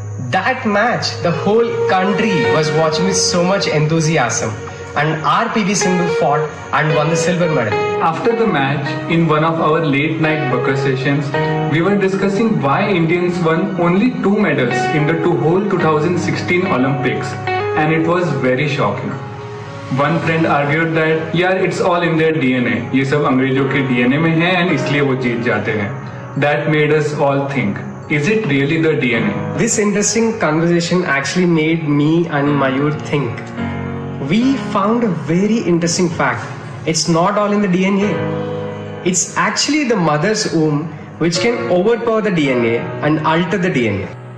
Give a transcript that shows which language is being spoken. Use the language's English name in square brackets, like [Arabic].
[English] That match, the whole country was watching with so much enthusiasm, and our PV Sindhu fought and won the silver medal. After the match, in one of our late night Bucker sessions, we were discussing why Indians won only 2 medals in the whole 2016 Olympics, and it was very shocking. One friend argued that, yeah, it's all in their DNA. [Hindi] ये सब अंग्रेजों के DNA में है, and इसलिए वो जीत जाते हैं. [English] That made us all think, is it really the DNA? This interesting conversation actually made me and Mayur think. We found a very interesting fact. It's not all in the DNA. It's actually the mother's womb which can overpower the DNA and alter the DNA.